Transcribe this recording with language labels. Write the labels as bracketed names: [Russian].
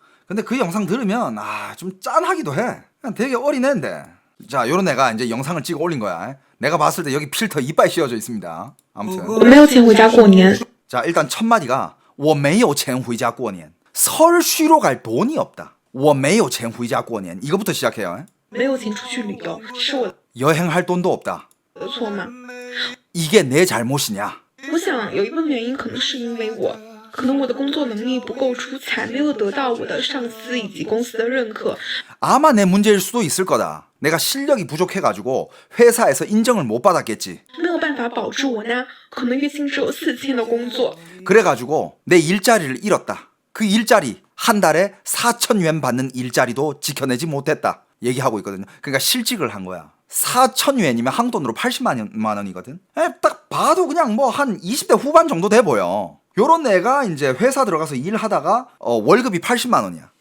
[Korean] 근데 그 영상 들으면 좀 짠하기도 해. 그냥 되게 어린 애인데. 자, 요런 애가 이제 영상을 찍어 올린 거야. 내가 봤을 때 여기 필터 이빨 씌워져 있습니다. 아무튼. [Chinese] 我没有钱回家过年。 [Korean] 자, 일단 첫 마디가 [Chinese] 我没有钱回家过年. [Korean] 설 쉬러 갈 돈이 없다. [Chinese] 我没有钱回家过年 [Korean] 이거부터 시작해요. [Chinese] 没有钱出去旅游，是我 [Korean] 여행할 돈도 없다. [Chinese] 的错吗？ [Korean] 이게 내 잘못이냐? [Chinese] 我想有一部分原因可能是因为可能我的工作能力不够出彩，没有得到我的上司以及公司的认可。 [Korean] 아마 내 문제일 수도 있을 거다. 내가 실력이 부족해가지고 회사에서 인정을 못 받았겠지. [Chinese] 没有办法保住我那可能月薪只有4000的工作， [Korean] 그래가지고 내 일자리를 잃었다. 그 일자리 한 달에 4,000yuan 받는 일자리도 지켜내지 못했다. 얘기하고 있거든요. 그러니까 실직을 한 거야. 4,000yuan이면 한국 돈으로 80만 원이거든. 딱 봐도 그냥 뭐 한 20대 후반 정도 돼 보여. 요런 애가 이제 회사 들어가서 일하다가 월급이 80만 원이야.